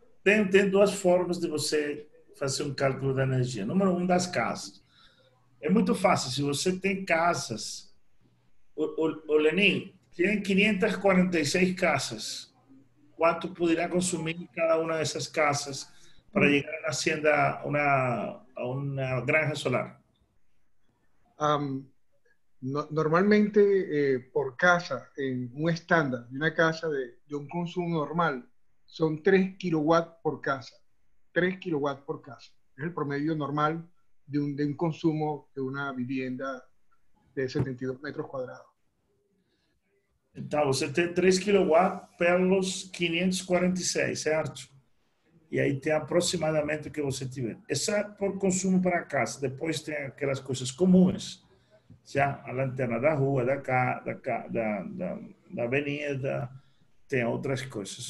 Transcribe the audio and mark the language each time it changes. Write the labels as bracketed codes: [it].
[pt] Tem duas formas de você fazer um cálculo da energia. Número 1, das casas. É muito fácil. Se você tem casas... O Lenin tem 546 casas. Quanto poderá consumir cada uma dessas casas [es] para llegar a una hacienda, a una granja solar? Normalmente por casa, en un estándar de una casa de un consumo normal, son 3 kilowatts por casa. 3 kilowatts por casa. Es el promedio normal de un consumo de una vivienda de 72 metros cuadrados. [pt] Então, você tem 3 kW pelos 546, certo? E aí tem aproximadamente o que você tiver. Essa é por consumo para casa. Depois tem aquelas coisas comuns, já a lanterna da rua, da avenida, tem outras coisas.